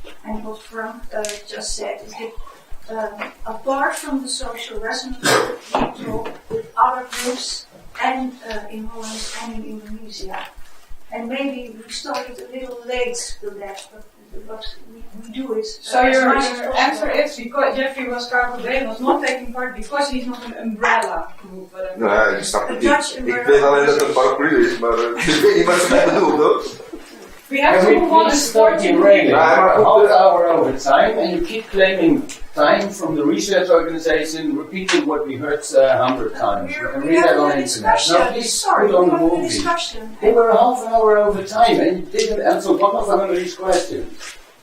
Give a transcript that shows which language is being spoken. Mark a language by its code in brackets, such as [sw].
[en] And what Frank just said is that apart from the social resonance group, we talk with other groups and in Holland and in Indonesia. And maybe we started a little late to that, but we do it. So your answer is because Jeffrey Karel Cobain was not taking part because he's not an umbrella group. [nl] Nee, ik snap het niet. Ik weet alleen dat het een paraplu is, maar ik weet niet wat ze mee bedoelt, hoor. [en] We have to move on to sporting raining. Half hour over time, and you keep claiming time from the research organization, repeating what we heard 100 times. You can read that on the internet. Now, please put on the movie. They were half an hour over time, and you didn't answer one of Annelie's questions.